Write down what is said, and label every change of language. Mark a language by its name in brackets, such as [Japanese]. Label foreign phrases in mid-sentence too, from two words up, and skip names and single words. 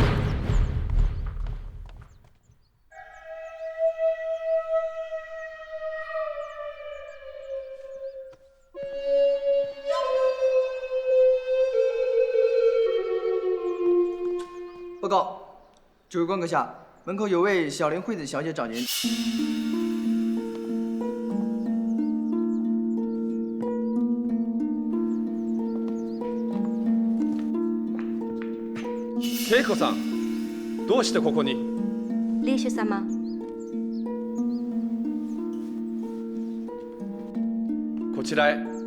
[Chinese] 报告，指挥官阁下，门口有位小林惠子小姐找您。 [Japanese] 恵子さん、どうしてここに？リーシュ様。こちらへ。